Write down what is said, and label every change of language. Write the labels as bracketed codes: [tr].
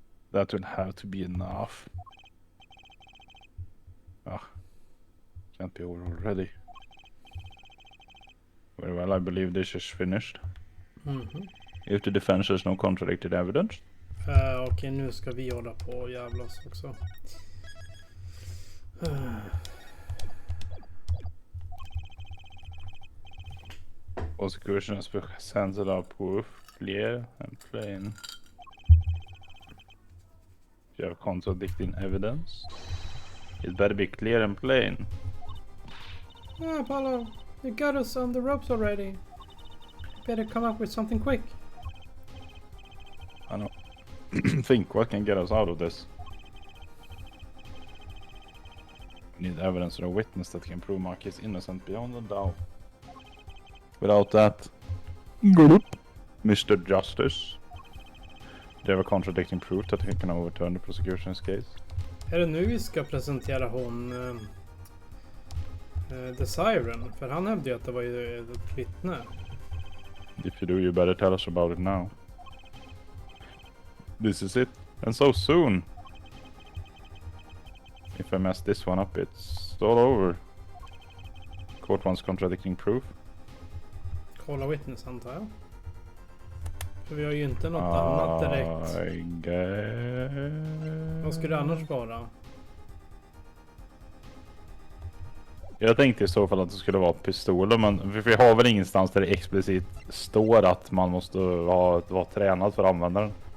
[en] That will have to be enough. Can't be over already. Very well, I believe this is finished. If the defense has no contradicted evidence. [sv] Okej, nu ska vi hålla på och jävlas också. [en] Prosecution has presented our proof clear and plain. If you have contradicting evidence, it better be clear and plain. Yeah, Apollo, you got us on the ropes already. Better come up with something quick. I know. Think what can get us out of this. We need evidence or a witness that can prove Mark is innocent beyond a doubt. Without that, Mr. Justice, do you have a contradicting proof that he can overturn the prosecution's case? [sv] Är det nu vi ska presentera hon The Siren? För han hävdade ju att det var ju ett vittne. [en] If you do, you better tell us about it now. This is it, and so soon. If I mess this one up, it's all over. Court wants contradicting proof. [sv] Kolla witness antar jag. För vi har ju inte något annat direkt. [en] I guess... [sv] Vad skulle det annars vara? Jag tänkte i så fall att det skulle vara pistoler, men vi har väl ingenstans där det explicit står att man måste vara tränad för att använda den.